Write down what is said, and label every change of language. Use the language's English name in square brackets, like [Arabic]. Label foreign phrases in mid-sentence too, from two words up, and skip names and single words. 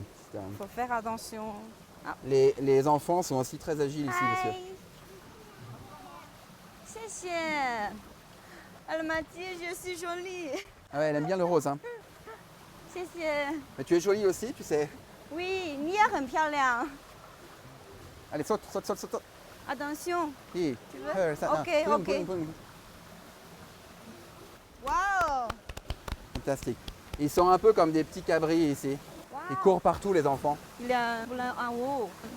[French] Il faut faire attention. Les enfants sont aussi très agiles ici, monsieur. [Chinese] 谢谢. [French] Elle m'a dit je suis jolie. Ah ouais, elle aime bien le rose. Hein. [Chinese] 谢谢. [French] Mais tu es jolie aussi, tu sais. Oui, [Chinese] 你也很漂亮. [French] Allez, saute, saute, saute, saute. Attention. Hi. Tu veux? Ça, Ok, poum, ok. poum, poum. Waouh. Fantastique. Ils sont un peu comme des petits cabris ici. Ils courent partout, les enfants. Il y a un moulin en haut.